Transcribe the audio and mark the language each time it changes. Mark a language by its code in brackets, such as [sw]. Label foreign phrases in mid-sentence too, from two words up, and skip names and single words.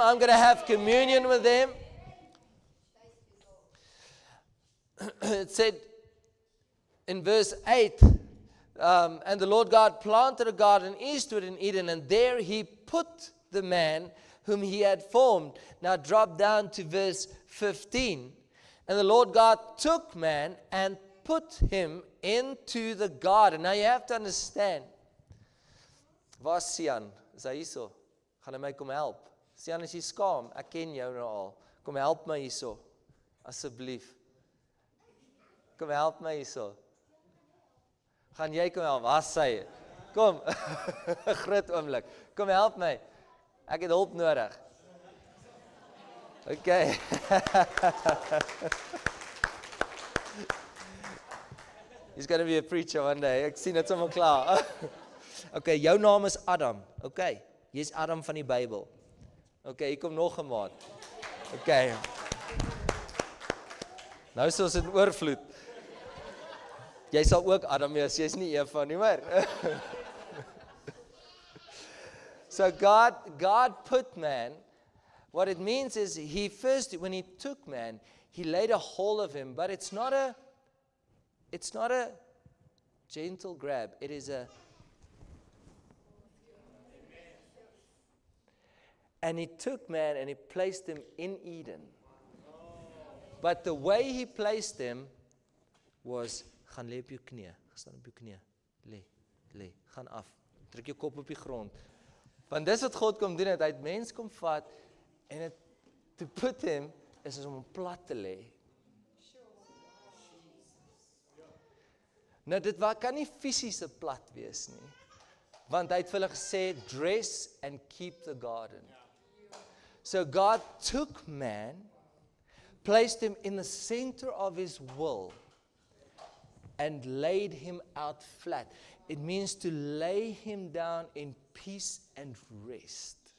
[en] I'm going to have communion with them. It said in verse 8, and the Lord God planted a garden eastward in Eden, and there he put the man whom he had formed. Now drop down to verse 15. And the Lord God took man and put him into the garden. Now you have to understand. [af] Waar is Sian? Is hy hierso? Gaan hy my kom help? Sian, is jy skaam? Ek ken jou nou al. Kom help my hierso. Asseblief. Kom help my hierso. Gaan jy kom help? Waar is sy? Kom. Groot oomblik. Kom help my. Ek het hulp nodig. Okay. [en] He's going to be a preacher one day. [af] Ek sien dit sommer klaar. Okay, jou naam is Adam. Okay. Jy's Adam van die Bybel. Okay, hier kom nog 'n maat. Okay. Nou is ons in oorvloed. Jy sal ook Adam wees, jy's nie Eva nie, maar. [en] So God put man. What it means is he first, when he took man, he laid a hold of him, but it's not a gentle grab. It is and he took man and he placed him in Eden. But the way he placed him was, [af] gaan lê op jou knie, staan op jou knie, lê, gaan af, druk jou kop op die grond. Want dis wat God kom doen, hy het mens kom vat, en het, [en] to put him, [af] is om hom plat te lê. Nou dit kan nie fisiese plat wees nie, want hy het vir hulle gesê, [en] dress and keep the garden. So God took man, placed him in the center of his will, and laid him out flat. It means to lay him down in peace and rest.